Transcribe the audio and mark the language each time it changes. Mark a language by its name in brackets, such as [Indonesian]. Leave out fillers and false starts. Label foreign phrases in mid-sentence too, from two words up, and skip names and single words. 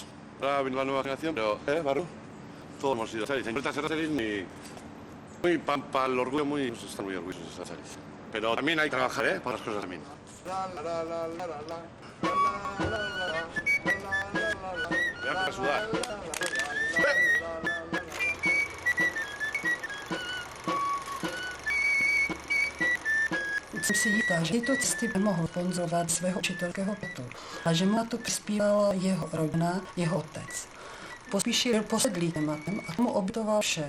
[Spanish] Ahora viene la nueva generación, pero, Barru, todos hemos sido danzaris. En vuelta a ser danzaris muy para el orgullo, están muy orgullosos de ser danzaris. Pero también hay que trabajar, para las cosas también. Voy a sudar. [Czech] Jsem si jistá, že tyto cesty nemohl sponzorovat svého učitelského platu a že mu na to přispívala jeho rodina, jeho otec. Pospíšil byl posedlý tématem a tomu obětoval vše.